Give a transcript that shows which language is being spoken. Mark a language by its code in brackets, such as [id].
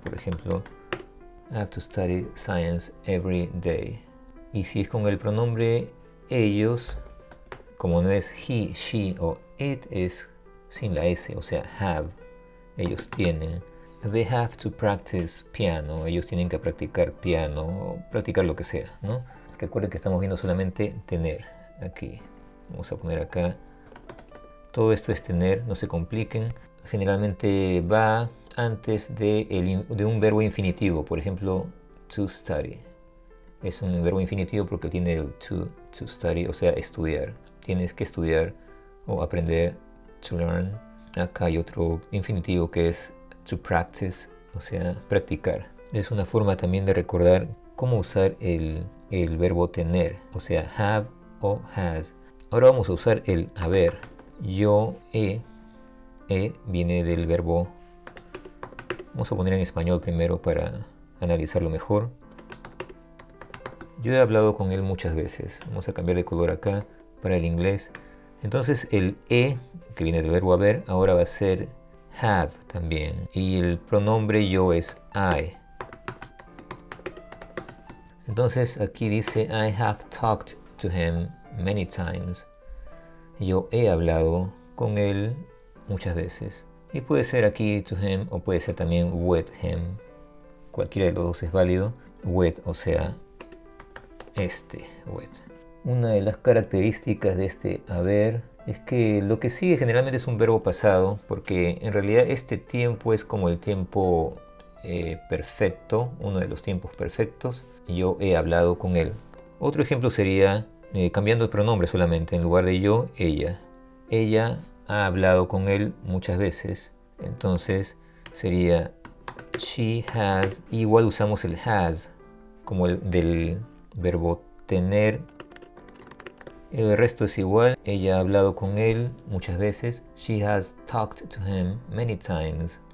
[en] Por ejemplo, I have to study science every day. [es] Y si es con el pronombre ellos, como no es he, she o it, es sin la S, o sea, have. Ellos tienen. [en] They have to practice piano. [es] Ellos tienen que practicar piano o practicar lo que sea, ¿no? Recuerden que estamos viendo solamente tener aquí. Vamos a poner acá. Todo esto es tener, no se compliquen. Generalmente va antes de un verbo infinitivo. Por ejemplo, to study. Es un verbo infinitivo porque tiene el to study, o sea, estudiar. Tienes que estudiar o aprender, to learn. Acá hay otro infinitivo que es to practice, o sea, practicar. Es una forma también de recordar cómo usar el verbo tener, o sea, have o has. Ahora vamos a usar el haber. Yo he viene del verbo, vamos a poner en español primero para analizarlo mejor. Yo he hablado con él muchas veces. Vamos a cambiar de color acá para el inglés. Entonces el que viene del verbo haber, ahora va a ser have también. Y el pronombre yo es I. [en] Entonces aquí dice I have talked to him many times. [es] Yo he hablado con él muchas veces. Y puede ser aquí to him o puede ser también with him. Cualquiera de los dos es válido. With, o sea, with. Una de las características de este haber es que lo que sigue generalmente es un verbo pasado, porque en realidad este tiempo es como el tiempo perfecto, uno de los tiempos perfectos. Yo he hablado con él. Otro ejemplo sería cambiando el pronombre solamente, en lugar de yo, ella. Ella ha hablado con él muchas veces, entonces sería she has. Igual usamos el has como el del verbo tener. El resto es igual. Ella ha hablado con él muchas veces. [en] She has talked to him many times.